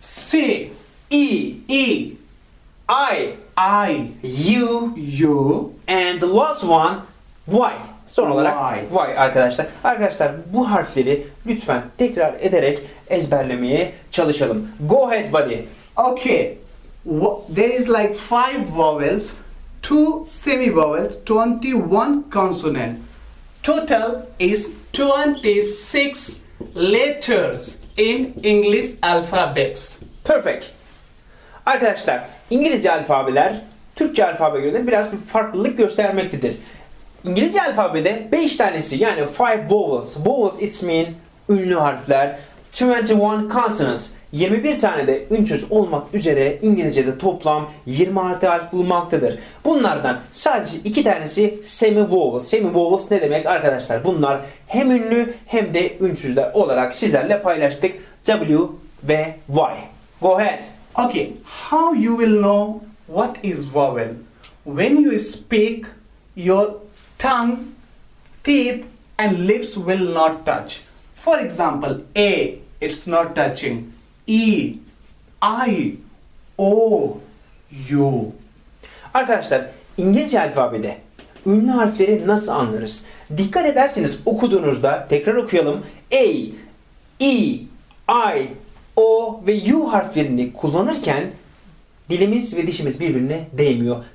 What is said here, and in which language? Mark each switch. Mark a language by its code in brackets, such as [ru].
[en] C, E, E, I, U, U and the last one Y. [tr] Son olarak [en] Y. [tr] Y arkadaşlar. Arkadaşlar bu harfleri lütfen tekrar ederek ezberlemeye çalışalım. [en] Go ahead buddy. Okay, there is like 5 vowels, 2 semi-vowels, 21 consonant. Total is 26 letters in English alphabets. Perfect. [tr] Arkadaşlar İngilizce alfabeler Türkçe alfabe göre biraz bir farklılık göstermektedir. İngilizce alfabede 5 tanesi yani [en] 5 vowels. Vowels it mean [tr] ünlü harfler. [en] 21 consonants. [tr] 21 tane de ünsüz olmak üzere İngilizce'de toplam 20 harf bulunmaktadır. Bunlardan sadece 2 tanesi semi-vowels. Semi-vowels ne demek arkadaşlar? Bunlar hem ünlü hem de ünsüzler olarak sizlerle paylaştık. [en] W ve Y. Go ahead. Okay, how you will know what is vowel? When you speak, your tongue, teeth and lips will not touch. For example, A, it's not touching. E, I, O, U. [tr] Arkadaşlar İngilizce alfabede ünlü harfleri nasıl anlarız? Dikkat ederseniz okuduğunuzda tekrar okuyalım. A, E, I, O ve U harflerini kullanırken dilimiz ve dişimiz birbirine değmiyor.